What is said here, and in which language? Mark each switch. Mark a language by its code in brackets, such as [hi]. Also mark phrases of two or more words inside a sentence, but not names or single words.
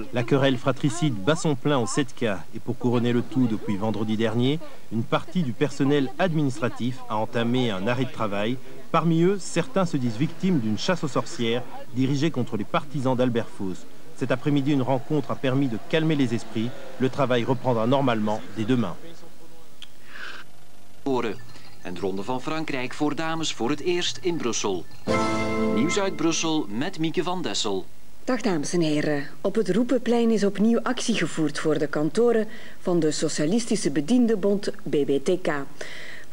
[fr] La querelle fratricide bat son plein au 7K, et pour couronner le tout depuis vendredi dernier, une partie du personnel administratif a entamé un arrêt de travail. Parmi eux, certains se disent victimes d'une chasse aux sorcières dirigée contre les partisans d'Albert Faust. Cet après-midi, une rencontre a permis de calmer les esprits. Le travail reprendra normalement dès demain. [nl] En de Ronde van Frankrijk voor dames voor het eerst in Brussel. Nieuws uit Brussel met Mieke van Dessel. Dag dames en heren. Op het Roepenplein is opnieuw actie gevoerd voor de kantoren van de Socialistische Bediendenbond BBTK.